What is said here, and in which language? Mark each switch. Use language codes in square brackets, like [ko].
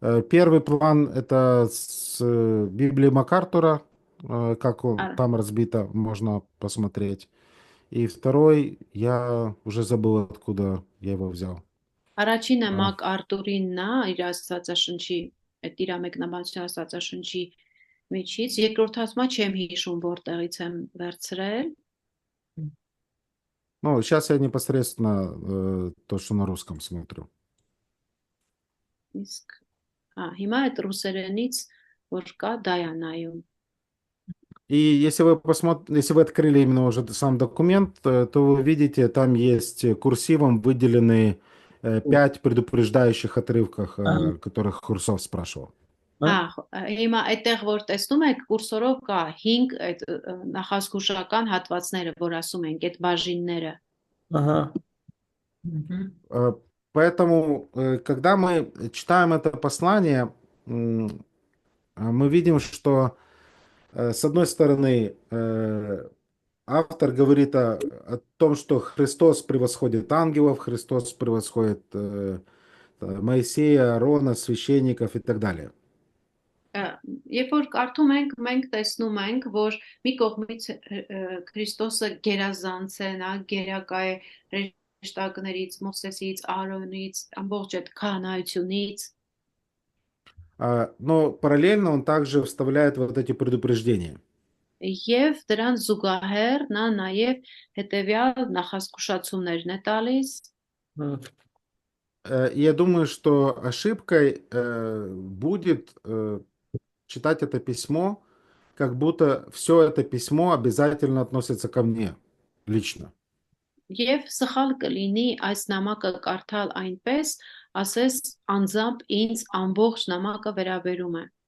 [ru] Первый план это с Библии МакАртура, как он там разбито, можно посмотреть. И второй, я уже забыл, откуда я его взял. [hy] Առաջինը Մակ Արտուրինն է, իր Աստվածաշնչի, այդ իր մեկնաբանության Աստվածաշնչի միջից, երկրորդացումը չեմ հիշում, որտեղից եմ վերցրել։ [ru] Ну, сейчас я непосредственно то, что на русском смотрю. [hy] Իսկ հիմա այդ ռուսերենից որ կա դա է նայում։ [ru] И если вы открыли именно уже сам документ, то вы видите, там есть курсивом выделены 5 предупреждающих отрывках, о которых Хурсов спрашивал. [hy] Հիմա այդտեղ որ տեսնում եք կուրսորով կա 5 այդ նախազգուշական հատվածները, որ ասում ենք, այդ բաժինները։ Ահա։ [ru] Поэтому, когда мы читаем это послание, мы видим, что с одной стороны, автор говорит о том, что Христос превосходит ангелов, Христос превосходит Моисея, Аарона, священников и так далее. [hy] Երբ որ կարդում ենք, մենք տեսնում ենք, որ մի կողմից Քրիստոսը գերազանց է, նա գերակա է հրեշտակներից, Մովսեսից, Аарոնից, ամբողջ այդ քահանայությունից։ [ru] Но параллельно он также вставляет вот эти предупреждения. [hy] Եվ դրան զուգահեռ նա նաև հետևյալ նախազգուշացումներն է տալիս։ [ru] Я думаю, что ошибкой будет читать это письмо, как будто все это письмо обязательно относится ко мне лично. [hy] Եվ սխալ կլինի այս նամակը կարդալ այնպես, ասես անձամբ ինձ амбողջ նամակը վերաբերում է։